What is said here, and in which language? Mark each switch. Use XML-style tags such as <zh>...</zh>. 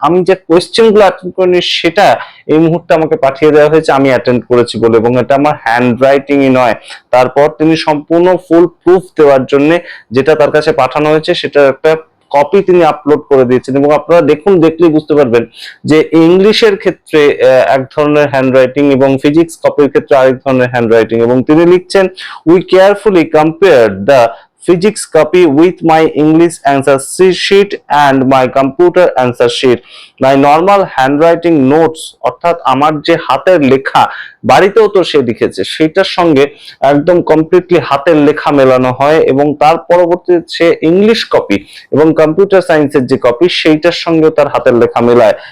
<bn>আমি যে কোয়েশ্চেন গুলো অ্যাটেন্ড করিনি সেটা এই মুহূর্তে আমাকে পাঠিয়ে দেওয়া হয়েছে আমি অ্যাটেন্ড করেছি বলে, এবং এটা আমার হ্যান্ড রাইটিংই নয়। তারপর তিনি সম্পূর্ণ ফুল প্রুফ দেওয়ার জন্য যেটা তার কাছে পাঠানো হয়েছে সেটা একটা কপি তিনি আপলোড করে দিয়েছেন, এবং আপনারা দেখুন, দেখলেই বুঝতে পারবেন যে ইংলিশের ক্ষেত্রে এক ধরনের হ্যান্ডরাইটিং এবং ফিজিক্স কপির ক্ষেত্রে আরেক ধরনের হ্যান্ডরাইটিং। এবং তিনি লিখছেন,</bn> <en>We carefully compared the physics copy with my English answer sheet and my computer answer sheet. My normal handwriting notes,</en> <bn>অর্থাৎ আমার যে হাতের লেখা, বাড়িতেও তো সে লিখেছে, সেটার সঙ্গে একদম কমপ্লিটলি হাতের লেখা মেলানো হয়, এবং তার পরবর্তীতে সে ইংলিশ কপি এবং কম্পিউটার সায়েন্সের যে কপি সেইটার সঙ্গে তার হাতের লেখা মেলায়।</bn>